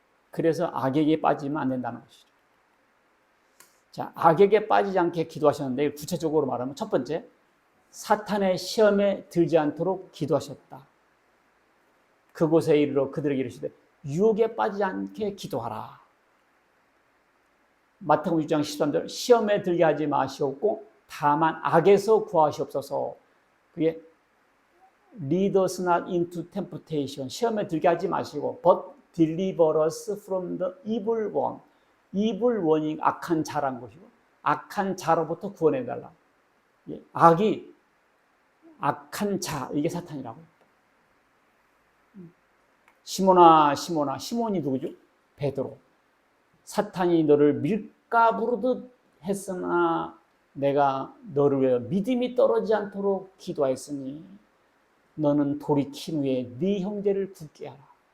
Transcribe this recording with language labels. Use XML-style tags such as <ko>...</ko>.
<ko>그래서 악에게 빠지면 안 된다는 것이죠. 자, 악에게 빠지지 않게 기도하셨는데 구체적으로 말하면 첫 번째, 사탄의 시험에 들지 않도록 기도하셨다. 그곳에 이르러 그들에게 이르시되 유혹에 빠지지 않게 기도하라. 마태복음 6장 13절 시험에 들게 하지 마시옵고 다만 악에서 구하시옵소서. 그게</ko> <en>lead us not into temptation.</en> <ko>시험에 들게 하지 마시고</ko> <en>but deliver us from the evil one.</en> <ko>evil 원인, 악한 자란 것이고 악한 자로부터 구원해달라. 악이 악한 자, 이게 사탄이라고. 시몬아 시몬아, 시몬이 누구죠? 베드로. 사탄이 너를 밀가부르듯 했으나 내가 너를 위하여 믿음이 떨어지지 않도록 기도하였으니 너는 돌이킨 후에 네 형제를 굳게 하라.</ko>